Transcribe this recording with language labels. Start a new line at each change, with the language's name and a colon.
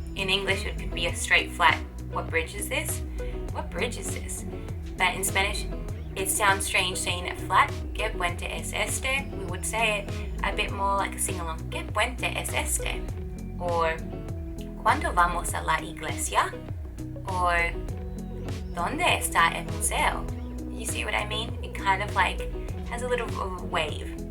English: In English, it could be a straight flat, what bridge is this? What bridge is this? But in Spanish, it sounds strange saying it flat.
Spanish: ¿Qué puente es este?
English: We would say it a bit more like a sing-along.
Spanish: ¿Qué puente es este? Or, ¿cuándo vamos a la iglesia?
English: Or,
Spanish: ¿dónde está el museo?
English: You see what I mean? It kind of like has a little of a wave.